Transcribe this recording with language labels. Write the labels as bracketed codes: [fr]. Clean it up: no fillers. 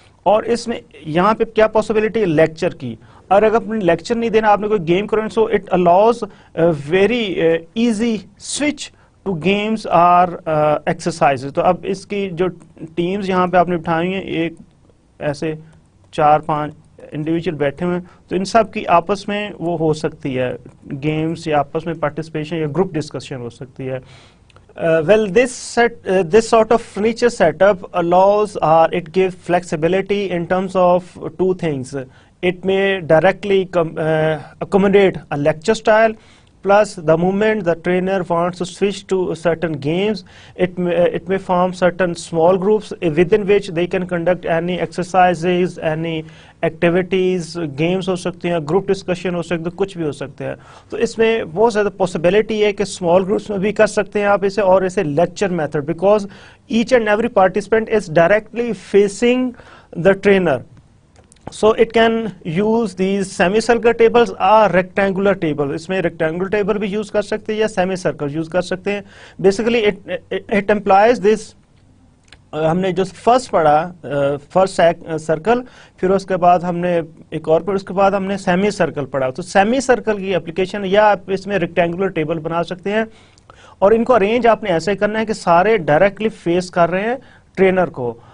[hi] और इसमें यहाँ पे क्या पॉसिबिलिटी है? लेक्चर की. और अगर अपने लेक्चर नहीं देना, आपने कोई गेम करो, [en] so it allows very easy switch to games [hi] और एक्सरसाइजेज. तो अब इसकी जो टीम्स यहाँ पे आपने बिठाई हैं, एक ऐसे 4-5 इंडिविजुअल बैठे हुए हैं, तो इन सब की आपस में वो हो सकती है गेम्स, या आपस में पार्टिसिपेशन या ग्रुप डिस्कशन हो सकती है. [en] Well, this sort of furniture setup allows, or it gives flexibility in terms of two things. it may directly accommodate a lecture style. Plus, the moment the trainer wants to switch to certain games, it may form certain small groups within which they can conduct any exercises, any activities, [hi] games हो सकते हैं, [en] group discussion हो सकते हैं, कुछ भी हो सकते हैं. [hi] तो इसमें बहुत ज़्यादा possibility है कि small groups में भी कर सकते हैं आप इसे, और इसे lecture method, [en] because each and every participant is directly facing the trainer. So it can use these semicircular tables or rectangular tables. [hi] इसमें rectangular table भी use कर सकते हैं या semicircle use कर सकते हैं. [en] Basically it implies this. [hi] हमने जो first पढ़ा first circle, फिर उसके बाद हमने एक और, फिर उसके बाद हमने semicircle पढ़ा. तो semicircle की application या आप इसमें rectangular table बना सकते हैं, और इनको arrange आपने ऐसे करना है कि सारे directly face कर रहे हैं trainer को.